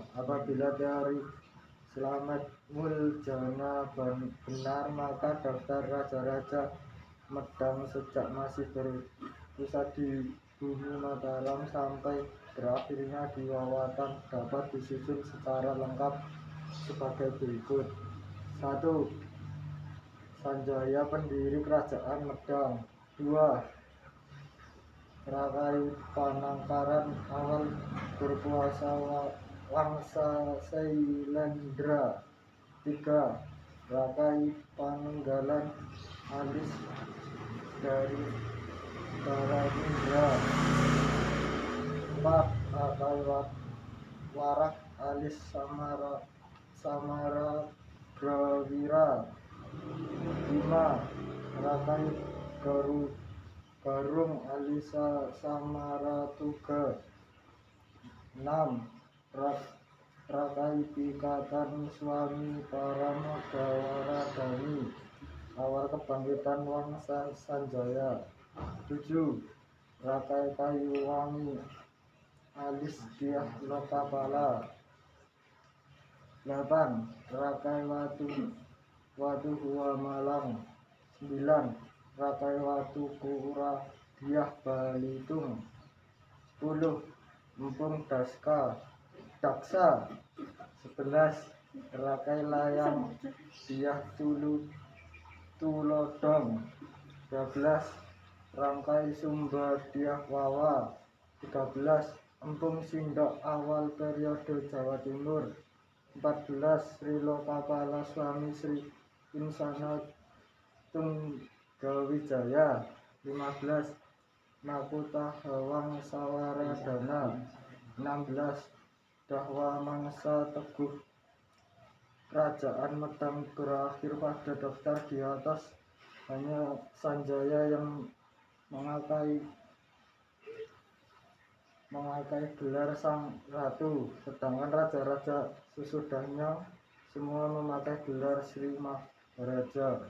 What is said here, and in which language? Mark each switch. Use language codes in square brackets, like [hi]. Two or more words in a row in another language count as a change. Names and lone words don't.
[id] Apabila teori Slamet Muljana benar, maka daftar raja-raja Medang sejak masih berpusat di bumi Mataram sampai berakhirnya di Wawatan dapat disusun secara lengkap sebagai berikut. 1. Sanjaya, pendiri kerajaan Medang. 2. Rakai Panangkaran, awal berkuasa Wangsa Sailendra. 3. Rakai Panenggalan alis dari Baranindra. 4. Rakai Warak alis Samaragrawira. 5. Rakai Garung alisa Samaratuga. 6. Rakai Pikatan Swami Paramagawaradani. Awal kebangkitan Wangsa Sanjaya. 7. Rakai Kayuwangi alis Dyah Lokapala. 8. Rakai Watu Hua Malang. 9. Rakai Watu Kura Dyah Balitung. 10. Empung Daksa. 11. Rakai Layang Dyah Tulodong. 12. Rangkai Sumber Dyah Wawa. 13. Empung Sindok awal periode Jawa Timur. 14. Sri Lokapala Swami Sri Insana Tunggawijaya. 15. Nakuta Hawang Sawaradana. 16. Dahwa Mangsa Teguh Kerajaan Medang berakhir pada daftar di atas. Hanya Sanjaya yang mengakai gelar Sang Ratu, sedangkan raja-raja sesudahnya semua memakai gelar Sri Maharaja.